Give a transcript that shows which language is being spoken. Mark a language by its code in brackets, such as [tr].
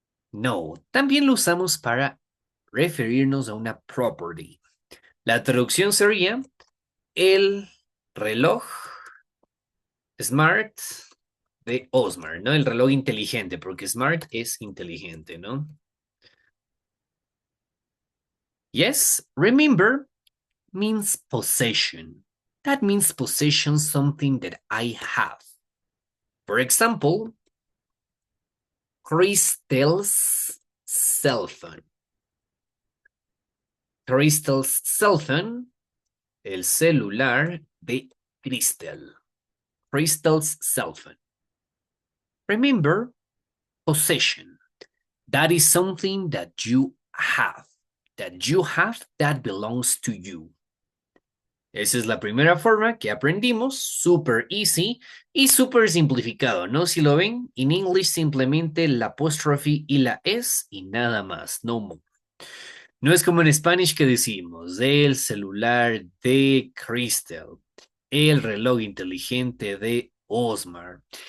[es] No, también lo usamos para referirnos a una property. La traducción sería el reloj smart de Osmar, ¿no? El reloj inteligente, porque smart es inteligente, ¿no? [en] Yes, remember, means possession. That means possession, something that I have. For example, Crystal's cell phone. Crystal's cell phone, [es] el celular de Crystal. [en] Crystal's cell phone. Remember, possession. That is something that you have. That you have, that belongs to you. [es] Esa es la primera forma que aprendimos, [en] super easy [es] y super simplificado, ¿no? Si lo ven, en English simplemente la apostrophe y la S y nada más, [en] no more. [es] No es como en Spanish que decimos, el celular de Crystal, el reloj inteligente de Osmar.